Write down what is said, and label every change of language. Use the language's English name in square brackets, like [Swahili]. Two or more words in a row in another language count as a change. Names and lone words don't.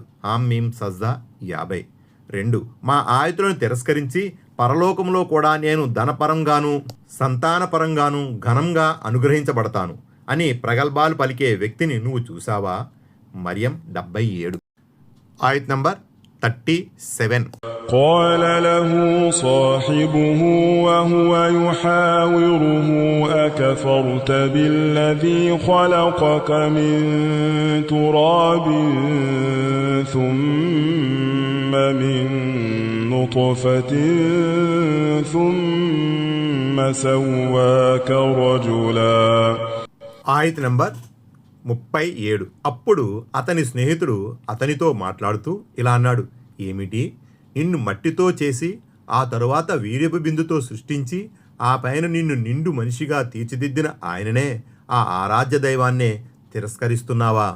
[Telugu] ఆమీం సజ్దా 50. 2. మా ఆయుతులను తిరస్కరించి పరలోకంలో కూడా నేను ధనపరంగాను సంతానపరంగాను ఘనంగా అనుగ్రహించబడతాను అని ప్రగల్భాలు పలికే వ్యక్తిని నువ్వు చూసావా? మరియం 77. ఆయత్ నంబర్ 37. [Arabic] قال له صاحبه وهو يحاوره أكفرت بالذي خلقك من تراب ثم من نطفة ثم سواك رجلا. [Telugu] ఆయత్ నంబర్ 37. అప్పుడు అతని స్నేహితుడు అతనితో మాట్లాడుతూ ఇలా అన్నాడు, ఏమిటి, నిన్ను మట్టితో చేసి ఆ తరువాత వీర్యపు బిందుతో సృష్టించి ఆ పైన నిన్ను నిండు మనిషిగా తీర్చిదిద్దిన ఆయననే, ఆ ఆరాధ్య దైవాన్నే తిరస్కరిస్తున్నావా?